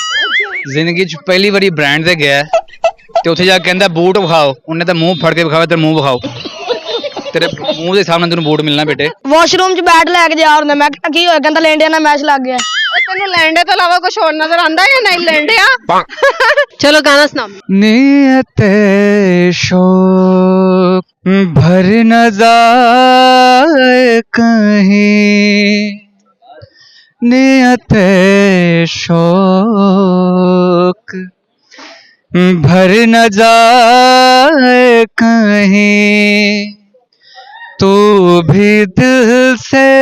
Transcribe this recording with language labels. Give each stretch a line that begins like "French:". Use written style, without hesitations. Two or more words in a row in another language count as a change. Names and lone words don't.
Punjabi: ਜ਼ਿੰਦਗੀ 'ਚ ਪਹਿਲੀ ਵਾਰੀ ਬ੍ਰਾਂਡ ਤੇ ਗਿਆ ਤੇ ਉੱਥੇ ਜਾ ਕੇ ਕਹਿੰਦਾ ਬੂਟ ਵਿਖਾਓ। ਉਹਨੇ ਤਾਂ ਮੂੰਹ ਫੜ ਕੇ ਵਿਖਾਇਆ, ਤੇਰਾ ਮੂੰਹ ਵਿਖਾਓ, ਤੇਰੇ ਮੂੰਹ ਦੇ ਸਾਹਮਣੇ ਤੈਨੂੰ ਬੂਟ ਮਿਲਣਾ ਬੇਟੇ। ਵਾਸ਼ਰੂਮ 'ਚ ਬੈਠ ਲੈ ਕੇ ਜਾ ਹੁੰਦਾ ਮੈਂ ਕਹਿੰਦਾ ਕੀ ਹੋਇਆ ਕਹਿੰਦਾ ਲੈਂਡਿਆਂ ਨਾਲ ਮੈਚ ਲੱਗ ਗਿਆ ਤੈਨੂੰ ਲੈਂਡੇ ਤੋਂ ਇਲਾਵਾ ਕੁਝ ਹੋਰ ਨਜ਼ਰ ਆਂਦਾ ਜਾਂ ਨਹੀਂ ਲੈਂਡਿਆ? ਚਲੋ ਗਾਣਾ ਸੁਣਾਓ।
Hindi: नीयत शोक भर न जाए कहीं, नियत शोक भर न जाए कहीं, तू भी दिल से,